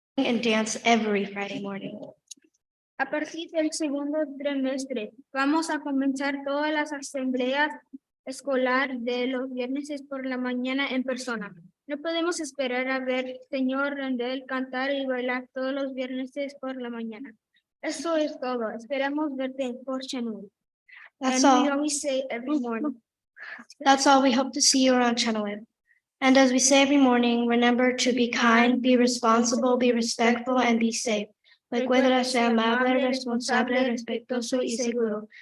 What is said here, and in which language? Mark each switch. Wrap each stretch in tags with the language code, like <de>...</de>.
<en>And dance every Friday morning.</en> <es>A partir del segundo trimestre, vamos a comenzar todas las asambleas escolar de los viernes por la mañana en persona. No podemos esperar a ver señor Randall cantar y bailar todos los viernes por la mañana. Eso es todo. Esperamos verte por Channel.</es> <en>That's And we all. always say every morning. That's all. We hope to see you around Channel Wave. And as we say every morning, remember to be kind, be responsible, be respectful, and be safe.</en> <es>Recuerda ser amable, responsable, respetuoso y seguro.</es>